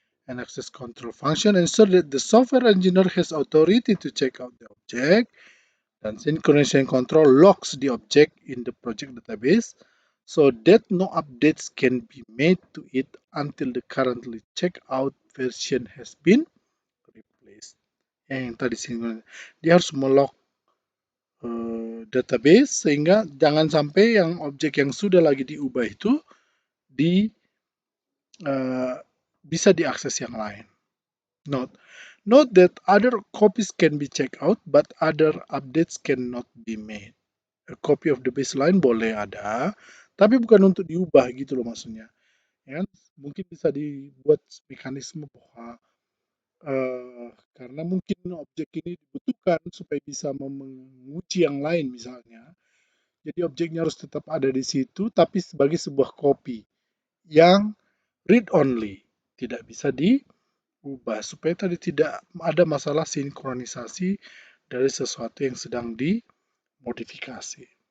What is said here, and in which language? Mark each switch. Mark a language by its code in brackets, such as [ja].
[en] An access control function ensure that the software engineer has authority to check out the object, dan synchronization control locks the object in the project database so that no updates can be made to it until the currently checked out version has been replaced. [id] Yang tadi dia harus melock database sehingga jangan sampai yang objek yang sudah lagi diubah itu di bisa diakses yang lain. [en] Note that other copies can be checked out, but other updates cannot be made. A copy of the baseline [id] boleh ada, tapi bukan untuk diubah gitu loh maksudnya. Ya, mungkin bisa dibuat mekanisme bahwa karena mungkin objek ini dibutuhkan supaya bisa menguji yang lain misalnya. Jadi objeknya harus tetap ada di situ, tapi sebagai sebuah copy yang read only, tidak bisa diubah supaya tadi tidak ada masalah sinkronisasi dari sesuatu yang sedang dimodifikasi.